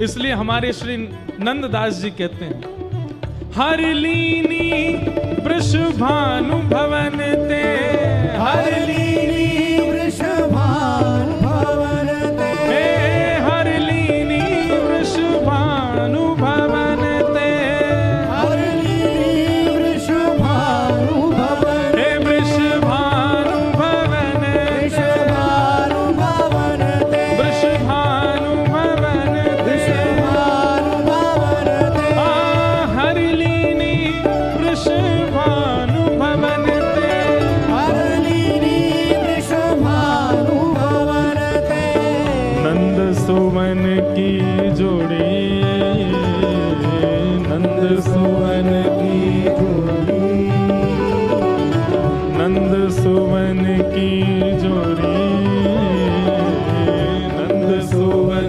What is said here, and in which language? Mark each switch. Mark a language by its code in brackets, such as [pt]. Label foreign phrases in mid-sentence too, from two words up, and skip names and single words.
[hi] इसलिए हमारे श्री नंददास जी कहते हैं, [bra] हर लीनी वृषभानु भवन ते, हर लीनी वृषभानु भवन ते, हर लीनी वृषभानु भवन ते, हर लीनी वृषभानु भवन, हे वृषभानु भवन, वृषभानु भवन ते, वृषभानु भवन ते, वृषभानु भवन ते, हर लीनी वृषभानु भवन ते, हर लीनी वृषभानु भवन ते, नंद सुवन की जोड़ी, नंद सुवन की जोड़ी, नंद सुवन की जोड़ी, नंद सुवन